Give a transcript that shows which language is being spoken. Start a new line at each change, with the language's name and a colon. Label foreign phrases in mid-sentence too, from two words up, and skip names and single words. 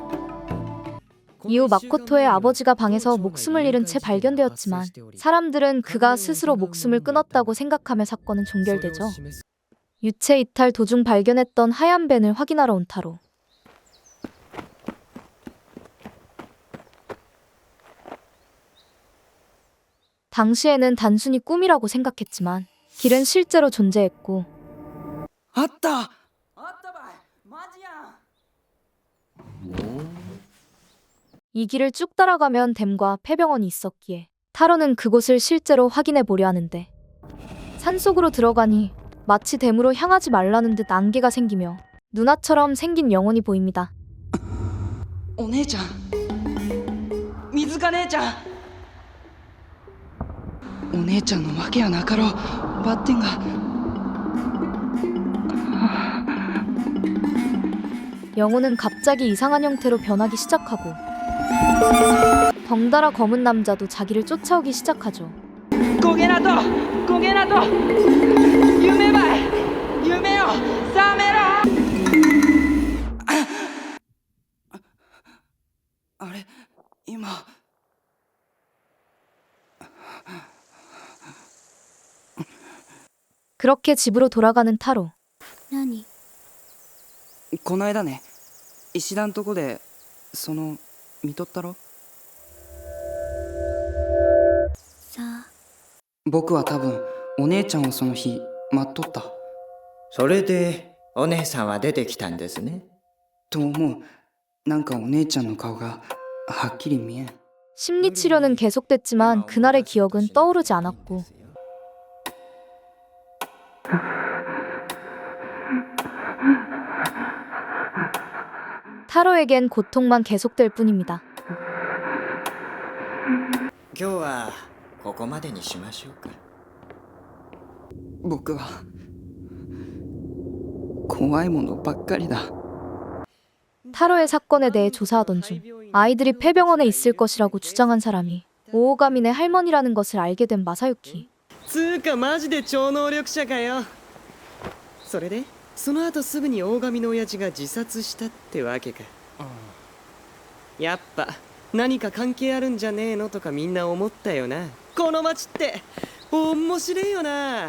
Korean: 이후 마코토의 아버지가 방에서 목숨을 잃은 채 발견되었지만 사람들은 그가 스스로 목숨을 끊었다고 생각하며 사건은 종결되죠. 유체 이탈 도중 발견했던 하얀 밴을 확인하러 온 타로. 당시에는 단순히 꿈이라고 생각했지만 길은 실제로 존재했고
Japanese: あった。あったばい。マジやん。
Korean: 이 길을 쭉 따라가면 댐과 폐병원이 있었기에 타로는 그곳을 실제로 확인해 보려 하는데 산속으로 들어가니 마치 댐으로 향하지 말라는 듯 안개가 생기며 누나처럼 생긴 영혼이 보입니다.
Japanese: お姉ちゃん。水か姉ちゃん。お姉ちゃんのわけやなかろう。バッテンが。
Korean: 영혼은 갑자기 이상한 형태로 변하기 시작하고 덩달아 검은 남자도 자기를 쫓아오기 시작하죠.
Japanese: 焦げなと焦げなと夢ばい夢を覚めろ。あれ今
Korean: 그렇게 집으로 돌아가는 타로.
Japanese: 何こないだね石段とこで見とったろ。さあ僕は多分お姉ちゃんをその日待っとったそれでお姉さんは出てきたんですね。と思う。なんかお姉ちゃんの顔がはっきり見えん。
Korean: 심리치료는 계속됐지만 그날의 기억은 떠오르지 않았고 타로에겐 고통만 계속될 뿐입니다.
Japanese: 今日はここまでにしましょうか。僕は怖いものばっかりだ。
Korean: 타로의 사건에 대해 조사하던 중 아이들이 폐병원에 있을 것이라고 주장한 사람이 오오가민의 할머니라는 것을 알게 된 마사유키.
Japanese: つーかマジで超能力者かよ。それでその後すぐに大神の親父が自殺したってわけか。やっぱ何か関係あるんじゃねえのとかみんな思ったよな。この街って面白いよな。